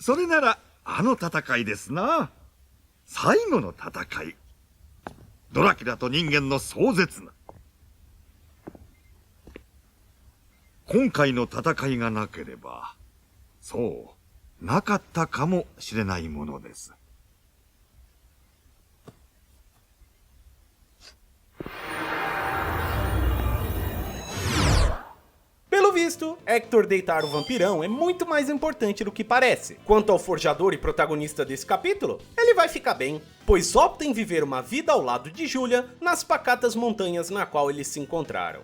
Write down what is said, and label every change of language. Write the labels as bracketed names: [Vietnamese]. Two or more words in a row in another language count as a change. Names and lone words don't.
[Japanese] それならあの戦いですな。最後の戦い。ドラキュラと人間の壮絶な。今回の戦いがなければ、そう、なかったかもしれないものです。 [Portuguese] Pelo visto, Hector deitar o vampirão é muito mais importante do que parece. Quanto ao forjador e protagonista desse capítulo, ele vai ficar bem, pois opta em viver uma vida ao lado de Julia nas pacatas montanhas na qual eles se encontraram.